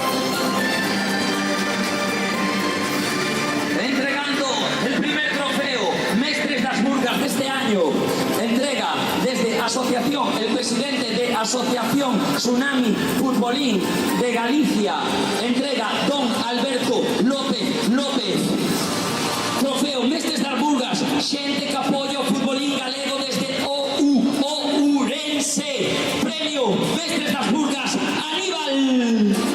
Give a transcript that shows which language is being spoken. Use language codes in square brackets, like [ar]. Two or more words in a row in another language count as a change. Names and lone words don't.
[es] Entregando el primer trofeo asociación, el presidente de Asociación Tsunami Futbolín de Galicia, entrega don Alberto López. [gl] Trofeo Mestres das Burgas, xente que apoia o futbolín galego desde Ourense. Premio Mestres das Burgas, Aníbal.